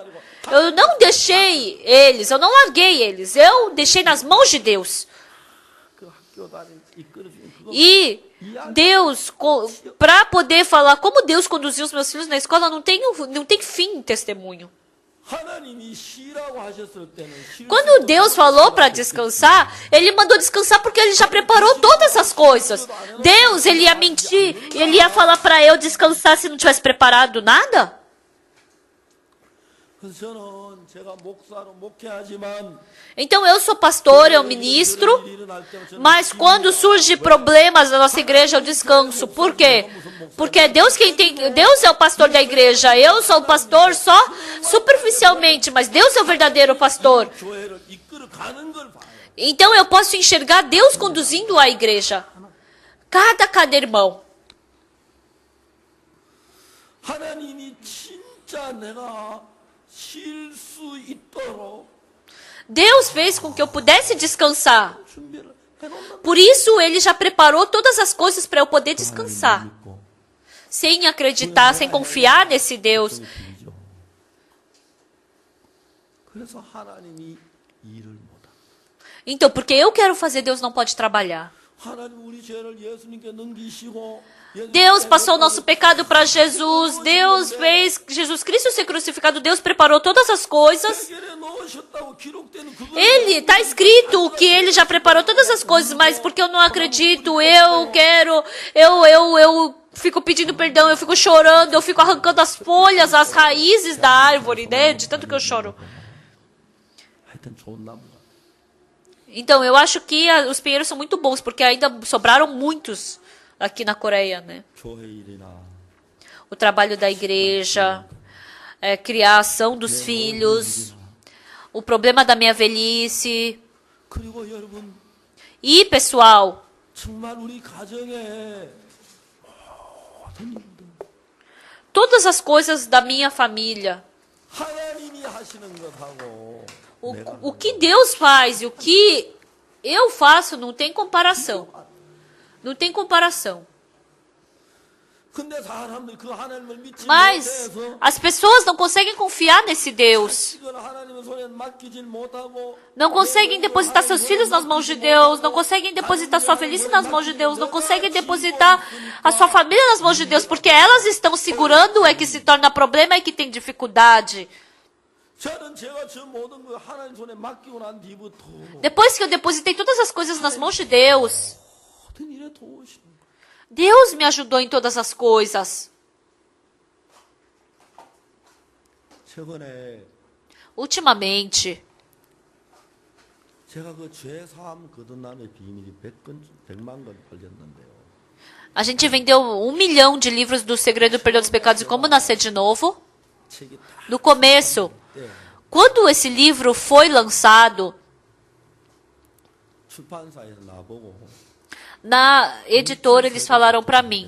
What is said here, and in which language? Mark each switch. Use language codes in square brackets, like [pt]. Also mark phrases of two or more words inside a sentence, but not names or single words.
[pt] Eu não deixei eles, eu não larguei eles, eu deixei nas mãos de Deus. E Deus, para poder falar como Deus conduziu os meus filhos na escola, não tem fim em testemunho. [ko] 하나님이 쉬라고 하셨을 때는 [pt] Quando Deus falou para descansar, Ele mandou descansar porque Ele já preparou todas as coisas. Deus, Ele ia mentir, Ele ia falar para eu descansar se não tivesse preparado nada? [ko] 그래서 저는 제가 목사로 목회하지만 [pt] Então eu sou pastor, eu ministro, mas quando surge problemas na nossa igreja eu descanso. Por quê? Porque é Deus quem tem, Deus é o pastor da igreja. Eu sou o pastor só superficialmente, mas Deus é o verdadeiro pastor. [ko] 교회를 이끌어가는 걸 봐요. [pt] Então eu posso enxergar Deus conduzindo a igreja. Cada irmão. [ko] 하나님이 진짜 내가 쉴 수 있도록 [pt] Deus fez com que eu pudesse descansar. [ko] 준비를 해놓는 [pt] Por isso Ele já preparou todas as coisas para eu poder descansar. [ko] 믿고 [pt] Sem acreditar, sem confiar nesse Deus. [ko] 빌리죠. 그래서 하나님이 일을 못하. [pt] Então, porque eu quero fazer, Deus não pode trabalhar. [ko] 하나님 우리 죄를 예수님께 넘기시고 [pt] Deus passou o nosso pecado para Jesus. Deus fez Jesus Cristo ser crucificado. Deus preparou todas as coisas. [ko] 해결해 놓으셨다고 기록되는 그거 [pt] Ele, está escrito que Ele já preparou todas as coisas, mas porque eu não acredito, eu quero, eu fico pedindo perdão, eu fico chorando, eu fico arrancando as folhas, as raízes da árvore, né? De tanto que eu choro. [ko] 하여튼 좋은 나무가 [pt] Então, eu acho que os pinheiros são muito bons, porque ainda sobraram muitos aqui na Coreia, né? [ko] 교회 일이나 [pt] O trabalho da igreja, criação dos filhos, o problema da minha velhice. [ko] 그리고 여러분 [pt] E, pessoal, [ko] 정말 우리 가정에 [pt] todas as coisas da minha família, [ko] 하나님이 하시는 것하고 [pt] o que Deus faz e o que eu faço não tem comparação. Não tem comparação. [ko] 근데 사람들이 그 하나님을 믿지 [pt] Mas [ko] 못해서 [pt] as pessoas não conseguem confiar nesse Deus. [ko] 이걸 하나님의 손에 맡기질 못하고 [pt] Não conseguem depositar seus filhos nas mãos de Deus. Não conseguem depositar sua velhice nas mãos de Deus. Não conseguem depositar a sua família nas mãos de Deus. Porque elas estão segurando é que se torna problema e que tem dificuldade. [ko] 저는 제가 저 모든 걸 하나님 손에 맡기고 난 뒤부터 [pt] Depois que eu depositei todas as coisas nas mãos de Deus, [ko] 모든 일에 도우시는 거예요. [pt] Deus me ajudou em todas as coisas. [ko] 최근에 [pt] Ultimamente, [ko] 제가 그 죄사함 거듭남의 비밀이 100만 권 팔렸는데요. [pt] a gente vendeu 1 milhão de livros do Segredo do Perdão dos Pecados e Como Nascer de Novo. [ko] 책이 다 [pt] No começo, quando esse livro foi lançado, [ko] 출판사에서 나보고 [pt] na editora eles falaram para mim: